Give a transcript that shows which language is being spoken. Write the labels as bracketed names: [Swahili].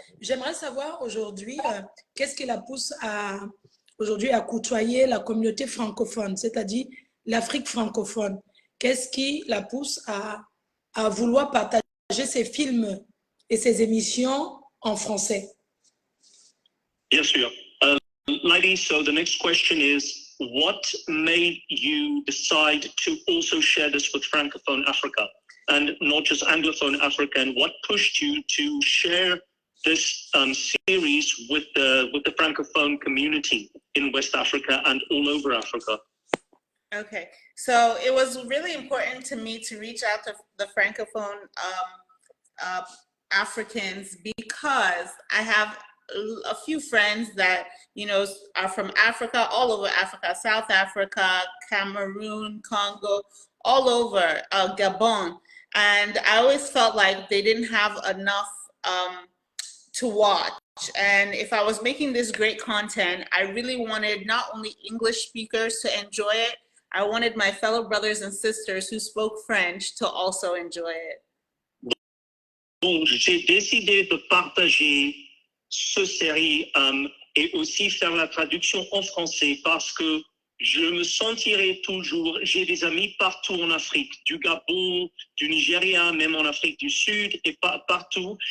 [French] J'aimerais savoir aujourd'hui, qu'est-ce qui la pousse aujourd'hui à côtoyer la communauté francophone, c'est-à-dire l'Afrique francophone. Qu'est-ce qui la pousse à vouloir partager ses films et ses émissions en français? Bien sûr. [English] Lady, so the next question is, what made you decide to also share this with Francophone Africa and not just Anglophone Africa? And what pushed you to share this series with the Francophone community in West Africa and all over Africa? Okay, so it was really important to me to reach out to the Francophone Africans because I have a few friends that, you know, are from Africa, all over Africa, South Africa, Cameroon, Congo, all over, Gabon. And I always felt like they didn't have enough to watch. And if I was making this great content, I really wanted not only English speakers to enjoy it, I wanted my fellow brothers and sisters who spoke French to also enjoy it. [French] Donc, j'ai décidé de partager ce série et aussi faire la traduction en français parce que je me sentirais toujours, j'ai des amis partout en Afrique, du Gabon, du Nigeria, même en Afrique du Sud et partout.